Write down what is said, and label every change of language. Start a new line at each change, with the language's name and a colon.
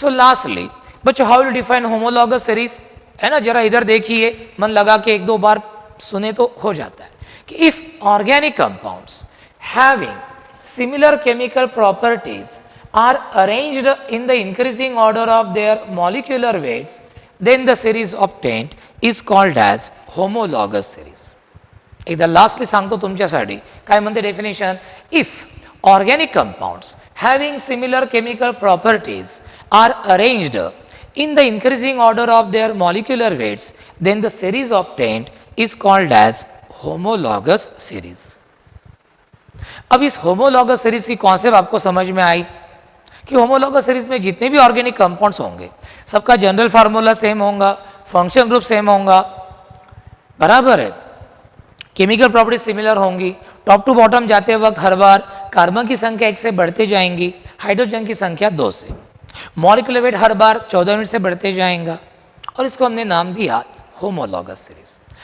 Hindi: सो lastly बच्चों,
English: How you define homologous series?
Hindi: है ना, जरा इधर देखिए, मन लगा के एक दो बार सुने तो हो जाता है कि
English: If organic compounds having similar chemical properties are arranged in the increasing order of their molecular weights, then the series obtained is called as homologous series.
Marathi: एकदा लास्टली सांगतो तुमच्यासाठी, काय म्हणते definition?
English: If organic compounds having similar chemical properties are arranged in the increasing order of their molecular weights, then the series obtained is called as homologous series.
Hindi: अब इस homologous series की concept आपको समझ में आई कि होमोलॉगस सीरीज में जितने भी ऑर्गेनिक कंपाउंड्स होंगे, सबका जनरल फार्मूला सेम होगा, फंक्शन ग्रुप सेम होगा, बराबर है, केमिकल प्रॉपर्टीज सिमिलर होंगी, टॉप टू बॉटम जाते वक्त हर बार कार्बन की संख्या 1 से बढ़ते जाएंगी, हाइड्रोजन की संख्या 2 से, मॉलिक्यूलर वेट हर बार 14 यूनिट से बढ़ते जाएगा, और इसको हमने नाम दिया होमोलॉगस सीरीज।